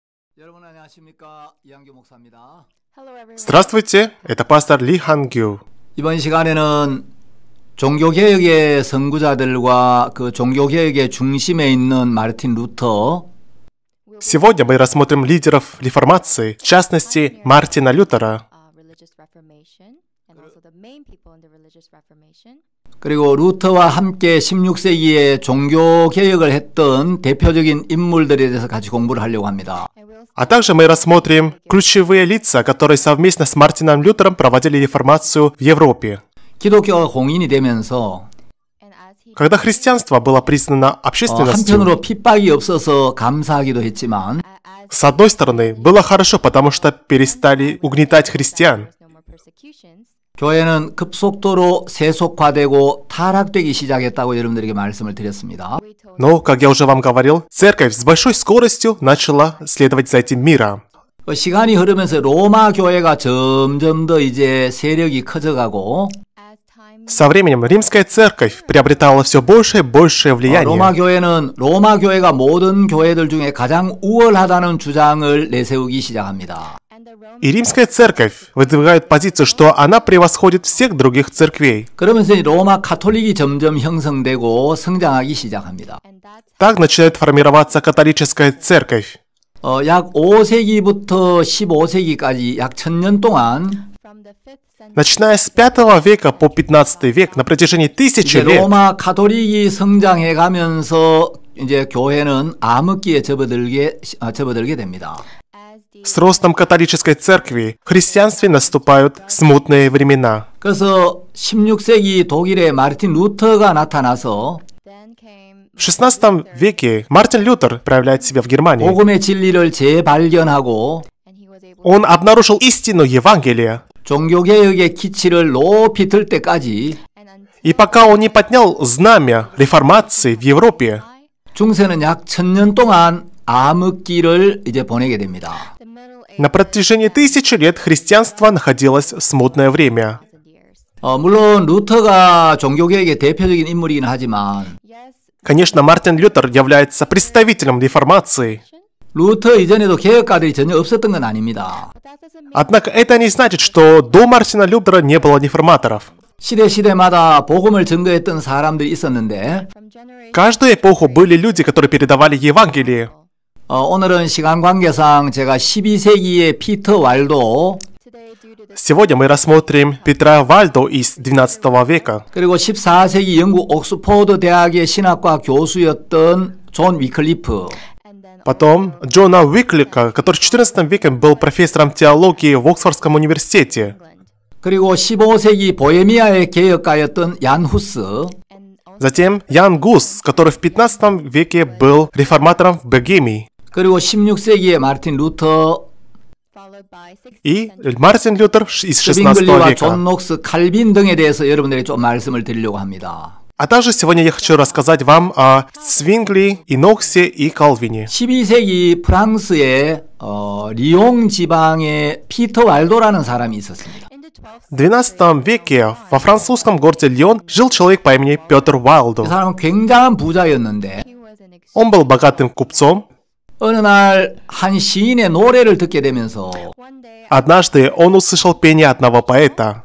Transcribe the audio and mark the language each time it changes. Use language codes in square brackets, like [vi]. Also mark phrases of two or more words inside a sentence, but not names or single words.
[ko] 여러분 안녕하십니까? 이한규 목사입니다. [ru] Здравствуйте, это пастор Ли Хангю. [ko] 이번 시간에는 종교개혁의 선구자들과 그 종교개혁의 중심에 있는 마르틴 루터, [ru] Сегодня мы рассмотрим лидеров реформации, в частности, Мартина Лютера, [ko] 그리고 루터와 함께 16세기에 종교개혁을 했던 대표적인 인물들에 대해서 같이 공부를 하려고 합니다. [ru] а также мы рассмотрим ключевые лица, которые совместно с Мартином Лютером проводили реформацию в Европе. [ko] 기독교가 공인이 되면서 [ru] Когда христианство было признано общественностью, [ko] 한편으로 핍박이 없어서 감사하기도 했지만 [ru] с одной стороны, было хорошо, потому что перестали угнетать христиан. [ko] 교회는 급속도로 세속화되고 타락되기 시작했다고 여러분들에게 말씀을 드렸습니다. [ru] Но, как я уже вам говорил, церковь с большой скоростью начала следовать за этим миром. [ko] 시간이 흐르면서 로마 교회가 점점 더 이제 세력이 커져가고 [ru] Со временем римская церковь приобретала все большее и большее влияние. [ko] 로마 교회가 모든 교회들 중에 가장 우월하다는 주장을 내세우기 시작합니다. [ru] И римская церковь выдвигает позицию, что она превосходит всех других церквей. [ko] 그러면서 로마 카톨릭이 점점 형성되고 성장하기 시작합니다. [ru] Так начинает формироваться католическая церковь. [ko] 약 5세기부터 15세기까지 약 1000년 동안 [ru] Начиная с 5 века по 15 век, на протяжении тысячи лет, [ko] 로마 카톨릭이 성장해 가면서 이제 교회는 암흑기에 접어들게 됩니다. [ru] с ростом католической церкви в христианстве наступают смутные времена. [ko] 그래서 16세기 독일의 마르틴 루터가 나타나서 [ru] В 16 веке Мартин Лютер проявляет себя в Германии. [ko] 복음의 진리를 재발견하고 [ru] Он обнаружил истину Евангелия. [ko] 종교개혁의 기치를 높이 들 때까지 [ru] И пока он не поднял знамя реформации в Европе, [ko] 중세는 약 1000년 동안 암흑기를 이제 보내게 됩니다. [ru] на протяжении тысячи лет христианство находилось в смутное время. [ko] 물론 루터가 종교개혁의 대표적인 인물이긴 하지만 [ru] Конечно, Мартин Лютер является представителем реформации. [ko] 루터 이전에도 개혁가들이 전혀 없었던 건 아닙니다. [ru] Однако это не значит, что до Мартина Лютера не было реформаторов. [ko] 시대마다 복음을 증거했던 사람들이 있었는데 [ru] В каждую эпоху были люди, которые передавали Евангелие. [ko] 오늘은 시간 관계상 제가 12세기의 피터 왈도 [ru] Сегодня мы рассмотрим Петра Вальдо из XII века, [ko] 그리고 14세기 영국 옥스포드 대학의 신학과 교수였던 존 위클리프 [ru] потом Джона Уиклика, который в XIV веке был профессором теологии в Оксфордском университете, [ko] 그리고 15세기 보헤미아의 개혁가였던 얀 후스 [ru] затем Ян Гус, который в XV веке был реформатором в Богемии, [ko] 그리고 16세기의 마르틴 루터 [ru] и Мартин Лютер из XVI [ko] 스빙글리와 [ru] века. [ko] 존 녹스, 칼빈 등에 대해서 여러분들에게 좀 말씀을 드리려고 합니다. [ru] А также сегодня я хочу рассказать вам о Свингли, Иноксе и Калвине. [ko] 12세기 프랑스의 리옹 지방에 피터 왈도라는 사람이 있었습니다. [ru] В XII веке во французском городе Лион жил человек по имени Петр [ko] 그 [ru] Вайлдо. [ko] 사람은 굉장한 부자였는데 [ru] Он был богатым купцом. [ko] 어느 날 한 시인의 노래를 듣게 되면서 [ru] Однажды он услышал пение одного поэта.